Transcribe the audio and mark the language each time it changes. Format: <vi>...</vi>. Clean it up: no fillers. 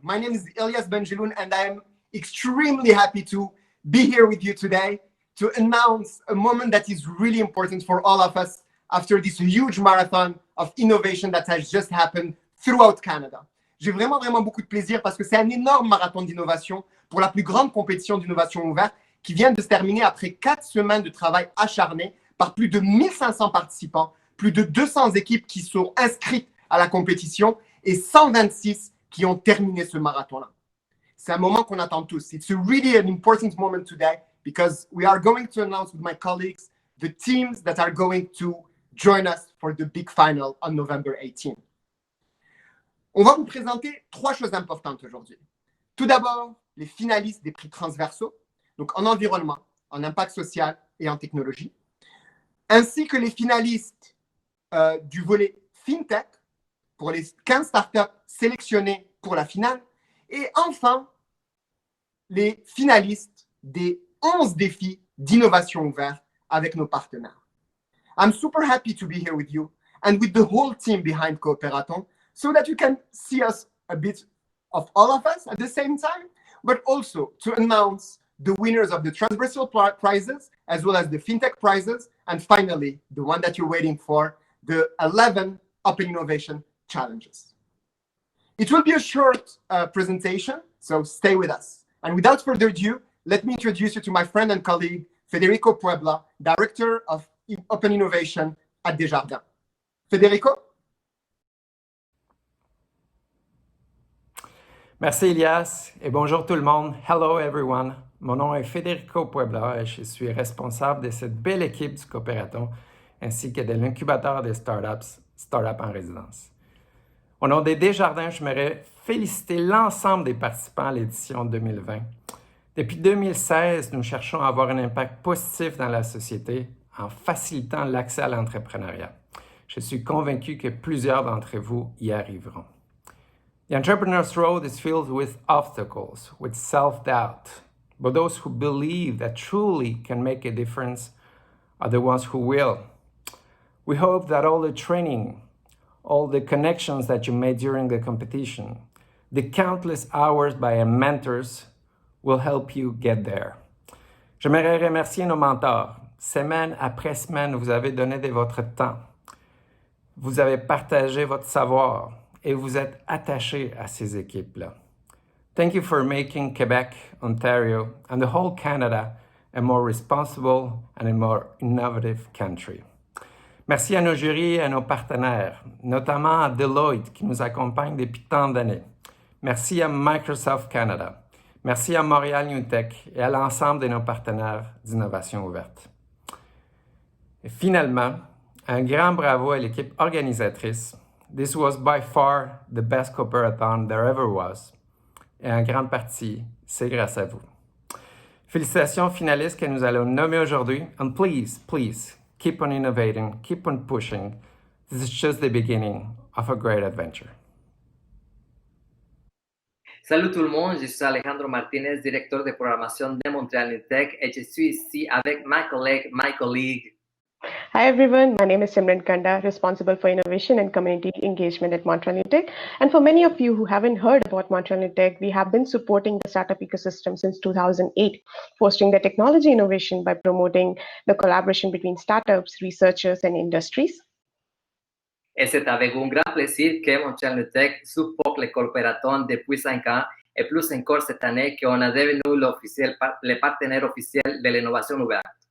<en>My name is Elias Benjeloun and I am extremely happy to be here with you today to announce a moment that is really important for all of us after this huge marathon of innovation that has just happened throughout Canada.</en> <fr>J'ai vraiment beaucoup de plaisir parce que c'est un énorme marathon d'innovation pour la plus grande compétition d'innovation ouverte qui vient de se terminer après 4 semaines de travail acharné par plus de 1500 participants, plus de 200 équipes qui sont inscrites à la compétition et 126 qui ont terminé ce marathon-là. C'est un moment qu'on attend tous.</fr> <en>It's really an important moment today because we are going to announce with my colleagues the teams that are going to join us for the big final on November 18.</en> <fr>On va vous présenter 3 choses importantes aujourd'hui. Tout d'abord, les finalistes des prix transversaux, donc en environnement, en impact social et en technologie, ainsi que les finalistes du volet FinTech pour les 15 startups sélectionnées pour la finale, et enfin, les finalistes des 11 défis d'innovation ouverte avec nos partenaires.</fr> <en>I'm super happy to be here with you and with the whole team behind Cooperaton so that you can see us a bit of all of us at the same time, but also to announce the winners of the transversal prizes as well as the FinTech prizes, and finally, the one that you're waiting for, the 11 Open Innovation Challenges. It will be a short presentation, so stay with us. And without further ado, let me introduce you to my friend and colleague, Federico Puebla, Director of Open Innovation at Desjardins. Federico?</en> <fr>Merci Elias et bonjour tout le monde.</fr> <en>Hello everyone.</en> <fr>Mon nom est Federico Puebla et je suis responsable de cette belle équipe du Cooperaton ainsi que de l'incubateur des startups en résidence. Au nom des Desjardins, je voudrais féliciter l'ensemble des participants à l'édition 2020. Depuis 2016, nous cherchons à avoir un impact positif dans la société en facilitant l'accès à l'entrepreneuriat. Je suis convaincu que plusieurs d'entre vous y arriveront.</fr> <en>The entrepreneur's road is filled with obstacles, with self-doubt, but those who believe that truly can make a difference are the ones who will. We hope that all the training, all the connections that you made during the competition, the countless hours by your mentors will help you get there.</en> <fr>J'aimerais remercier nos mentors. Semaine après semaine, vous avez donné de votre temps. Vous avez partagé votre savoir et vous êtes attachés à ces équipes-là.</fr> <en>Thank you for making Quebec, Ontario, and the whole Canada a more responsible and a more innovative country.</en> <fr>Merci à nos jurys et à nos partenaires, notamment à Deloitte qui nous accompagne depuis tant d'années. Merci à Microsoft Canada. Merci à Montréal New Tech et à l'ensemble de nos partenaires d'innovation ouverte. Et finalement, un grand bravo à l'équipe organisatrice.</fr> <en>This was by far the best Cooperathon there ever was.</en> <fr>Et en grande partie, c'est grâce à vous. Félicitations aux finalistes que nous allons nommer aujourd'hui.</fr> <en>And please, keep on innovating, keep on pushing. This is just the beginning of a great adventure.</en> <fr>Salut tout le monde, je suis Alejandro Martinez, directeur de programmation de Montréal New Tech et je suis ici avec</fr> <en>my colleague. Hi everyone, my name is Simran Kanda, responsible for innovation and community engagement at Montreal New Tech. And for many of you who haven't heard about Montreal New Tech, we have been supporting the startup ecosystem since 2008, fostering the technology innovation by promoting the collaboration between startups, researchers, and industries.</en> <fr>Et c'est avec un grand plaisir que Montreal New Tech supporte le Cooperaton depuis 5 ans et plus encore cette année qu'on a devenu le partenaire officiel de l'innovation ouverte.</fr>